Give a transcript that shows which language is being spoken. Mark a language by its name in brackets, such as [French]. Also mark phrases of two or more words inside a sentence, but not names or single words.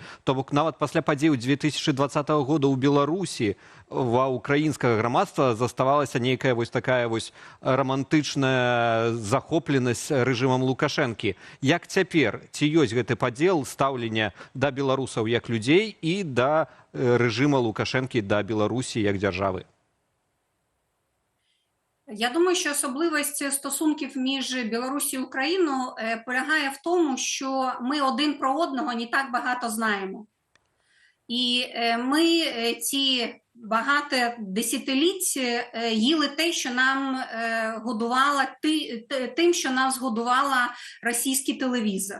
[Belarusian] То бок нават пасля падзеяў 2020 года ў Беларусі ва украінскага грамадства заставалася нейкая вось такая вось романтычная захопленасць рэжымам Лукашэнкі. Як цяпер? Ці ёсць гэты падзел стаўлення да беларусаў як людзей і да рэжыма Лукашэнкі да Беларусі як дзяржавы? [Ukrainian] Я думаю, що особливість стосунків між Білорусі і Україною полягає в тому, що ми один про одного не так багато знаємо. І ми ці багато десятиліть їли те, що нам годувала, тим, що нас годувала російський телевізор.